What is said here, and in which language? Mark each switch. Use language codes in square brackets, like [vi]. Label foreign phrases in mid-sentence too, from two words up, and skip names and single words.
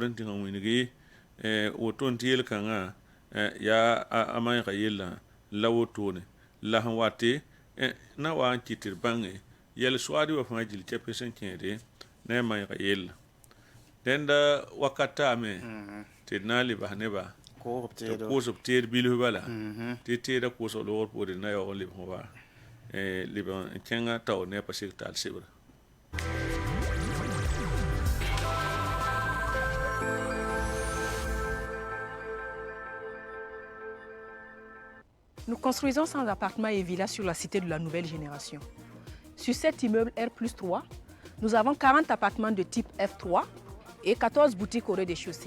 [mos] n tɩ n wĩngi woto n tɩ yel-kãngã yaa a maɛɛga yella la wotone la sẽn wate na wa n kɩ tɩ d bãnge yɛl-soaad wa fãa gil kɛpẽ sẽn kẽede ne a maɛɛga yella dẽnda wakat taame tɩ d na n le bas nebã tɩ koos b teed bilf bala tɩ teeda koosg loogr poore d na yaoog n lebs wa leb n kẽngã taoor ne a pa sek taal sebra [fr] Nous construisons 100 appartements et villas sur la cité de la nouvelle génération. Sur cet immeuble R+3, nous avons 40 appartements de type F3 et 14 boutiques au rez-de-chaussée.